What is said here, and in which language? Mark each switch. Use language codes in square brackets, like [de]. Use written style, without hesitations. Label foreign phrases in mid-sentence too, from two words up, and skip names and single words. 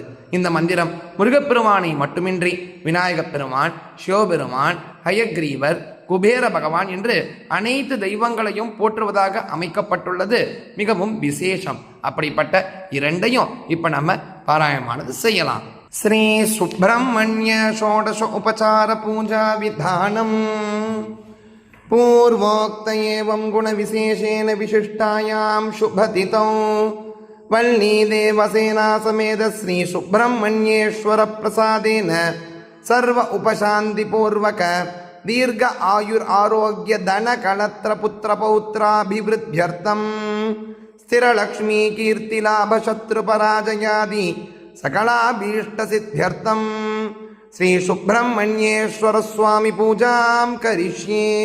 [ta] இந்த மந்திரம் முருகப்பெருமானை மட்டுமின்றி விநாயகப் பெருமான், சிவபெருமான், ஹயக்ரீவர், குபேர பகவான் என்று அனைத்து தெய்வங்களையும் போற்றுவதாக அமைக்கப்பட்டுள்ளது. மிகவும் விசேஷம். அப்படிப்பட்ட இரண்டையும் இப்ப நம்ம பாராயணமானது செய்யலாம். [sa] श्री सुब्रह्मण्य षोडश उपचार पूजा विधानम्. पूर्वोक्त एवं गुणविशेषेण विशिष्टायां शुभतितौ वल्लीदेवसेना समेत श्री सुब्रह्मण्येश्वर प्रसादेन सर्व उपशान्तिपूर्वक दीर्घ आयुरारोग्य धन कलत्र पुत्र पौत्राभिवृद्ध्यर्थं स्थिरलक्ष्मी कीर्तिलाभ शत्रुपराजयादि सकलाभीष्टसिद्ध्यर्थं श्री सुब्रह्मण्येश्वर स्वामी पूजां करिष्ये.